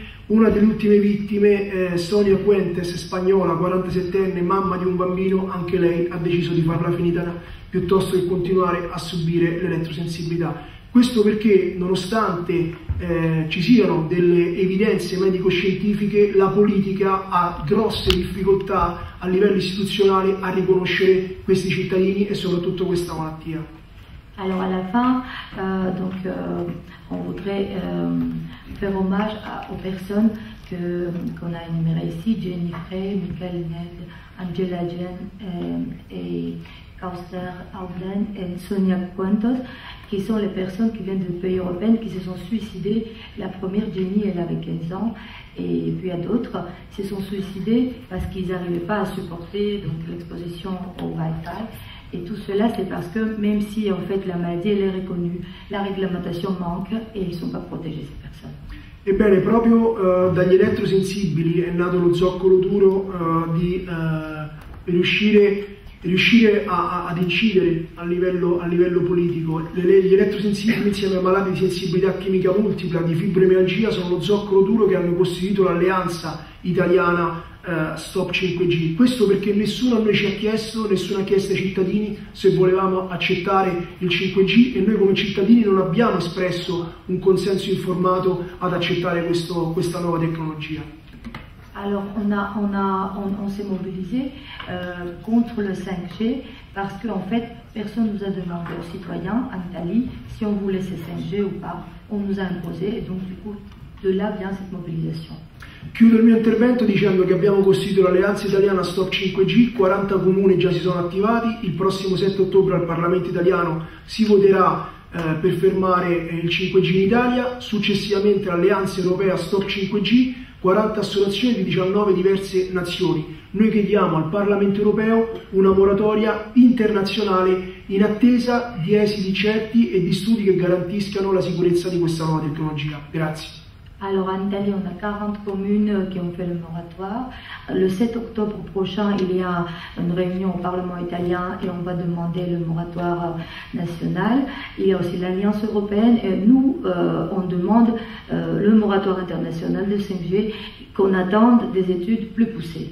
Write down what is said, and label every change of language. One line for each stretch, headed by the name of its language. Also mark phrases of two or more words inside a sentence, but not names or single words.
Italian: Una delle ultime vittime, Sonia Puentes, spagnola, 47enne, mamma di un bambino, anche lei ha deciso di farla finita piuttosto che continuare a subire l'elettrosensibilità. Questo perché, nonostante ci siano delle evidenze medico-scientifiche, la politica ha grosse difficoltà a livello istituzionale a riconoscere questi cittadini e soprattutto questa malattia.
French: Alors à la fin, on voudrait faire hommage aux personnes qu'on a énumérées ici, Jenny Frey, Michael Ned, Angela Jen et Kauster Auden et Sonia Puentes, qui sont les personnes qui viennent de pays européens qui se sont suicidées. La première, Jenny, elle avait 15 ans, et puis il y a d'autres qui se sont suicidés parce qu'ils n'arrivaient pas à supporter l'exposition au Wi-Fi. Et tout cela, c'est parce que même si en fait la maladie elle est reconnue, la réglementation manque et ils ne sont pas protégés, ces personnes.
Italian: Ebbene, proprio dagli elettrosensibili è nato lo zoccolo duro di riuscire ad incidere a livello politico. Gli elettrosensibili insieme ai malati di sensibilità chimica multipla, di fibromialgia, sono lo zoccolo duro che hanno costituito l'alleanza italiana Stop 5G. Questo perché nessuno a noi ci ha chiesto, nessuno ha chiesto ai cittadini se volevamo accettare il 5G, e noi come cittadini non abbiamo espresso un consenso informato ad accettare questa nuova tecnologia.
French: Alors on s'est mobilisé contre le 5G parce qu'en fait personne nous a demandé aux citoyens en Italie si on voulait ce 5G ou pas. On nous a imposé, et donc du coup de là vient cette mobilisation.
Italian: Chiudo il mio intervento dicendo che abbiamo costituito l'alleanza italiana Stop 5G, 40 comuni già si sono attivati, il prossimo 7 ottobre al Parlamento italiano si voterà per fermare il 5G in Italia, successivamente l'alleanza europea Stop 5G, 40 associazioni di 19 diverse nazioni. Noi chiediamo al Parlamento europeo una moratoria internazionale in attesa di esiti certi e di studi che garantiscano la sicurezza di questa nuova tecnologia. Grazie.
French: Alors en Italie, on a 40 communes qui ont fait le moratoire. Le 7 octobre prochain, il y a une réunion au Parlement italien et on va demander le moratoire national. Il y a aussi l'Alliance européenne et nous, on demande le moratoire international de 5G, qu'on attende des études plus poussées.